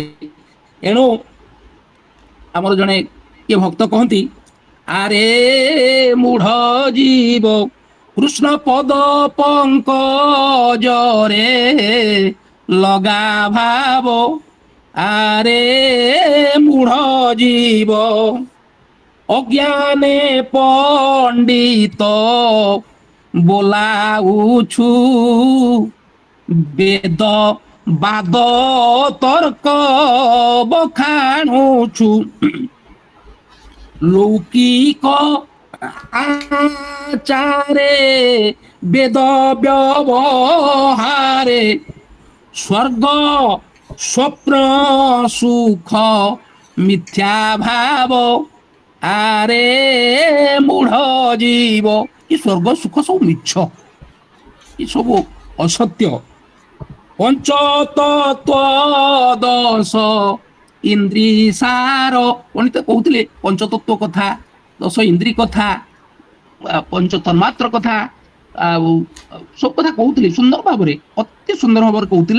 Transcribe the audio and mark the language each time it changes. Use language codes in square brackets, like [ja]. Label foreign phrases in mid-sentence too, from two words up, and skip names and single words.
[or] ଏଣୁ ଆମର ଜଣେ କିଏ ଭକ୍ତ କହନ୍ତି, ଆରେ ମୂଢ ଜୀବ କୃଷ୍ଣ ପଦ ପଙ୍କଜରେ ଲଗା ଭାବ, ଆରେ ମୂଢ ଜୀବ ଅଜ୍ଞାନେ ପଣ୍ଡିତ ବୋଲାଉଛୁ, ବେଦ ବାଦ ତର୍କ ବଖାଣୁଛୁ, ଲୌକିକ ଆଚାରେ ବେଦ ବ୍ୟବହାରେ ସ୍ୱର୍ଗ ସ୍ୱପ୍ନ ସୁଖ ମିଥ୍ୟା ଭାବ, ଆରେ ମୂଢ଼ ଜୀବ। ଏ ସ୍ୱର୍ଗ ସୁଖ ସବୁ ମିଛ, ଏ ସବୁ ଅସତ୍ୟ। ପଞ୍ଚତତ୍ଵ ଦଶ ଇନ୍ଦ୍ରି ସାର, ପଣ୍ଡିତ କହୁଥିଲେ ପଞ୍ଚତତ୍ଵ କଥା, 10 ଇନ୍ଦ୍ରି କଥା, ପଞ୍ଚ ତନ୍ମାତ୍ର କଥା, ଆଉ ସବୁ କଥା କହୁଥିଲେ ସୁନ୍ଦର ଭାବରେ, ଅତି ସୁନ୍ଦର ଭାବରେ କହୁଥିଲେ।